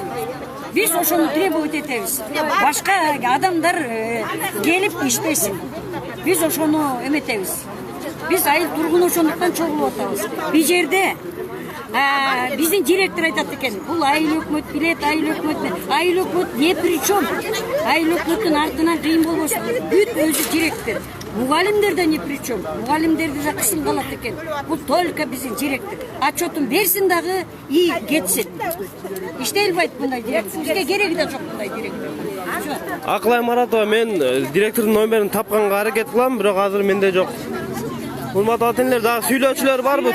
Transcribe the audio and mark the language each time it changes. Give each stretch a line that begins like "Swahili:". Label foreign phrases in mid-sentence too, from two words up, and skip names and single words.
Kyrgyz: Биз ошону требовать этебиз. Башка адамдар келип иштесин. Биз ошону эметебиз. Биз айыл тургуну ошондуктан чогулуп атабыз. Бул жерде Биздин директор айтат экен, бул айыл өкмөт билет, айыл өкмөт. Айыл өкмөт
Russian: не причем?
Kyrgyz: Айыл өкмөттүн артынан кыйын болбосун. Бүт өзү директор. Мугалимдер да
Russian: не причем.
Kyrgyz: Мугалимдерди да кысым калат экен. Бул только биздин директор. Отчетун берсин дагы и кетсин. Иштей албайт мындай директор. Бизге кереги да жок мындай директор. Акылай Маратова, мен директордун номерин тапканга аракет кылам, бирок азыр менде жок. Урматтуу ата-энелер, дагы сүйлөөчүлөр барбы?